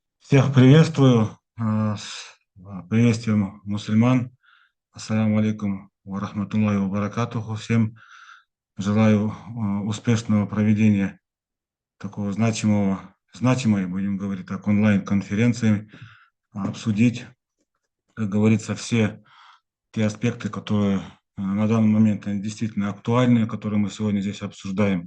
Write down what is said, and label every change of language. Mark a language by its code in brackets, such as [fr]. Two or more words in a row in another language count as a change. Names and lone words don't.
[ru] Всех приветствую. Приветствуем мусульман. [ar] السلام عليكم ورحمة الله وبركاته. [ru] Всем желаю успешного проведения такого значимой, будем говорить так, онлайн-конференции, обсудить, как говорится, все те аспекты, которые на данный момент они действительно актуальны, которые мы сегодня здесь обсуждаем.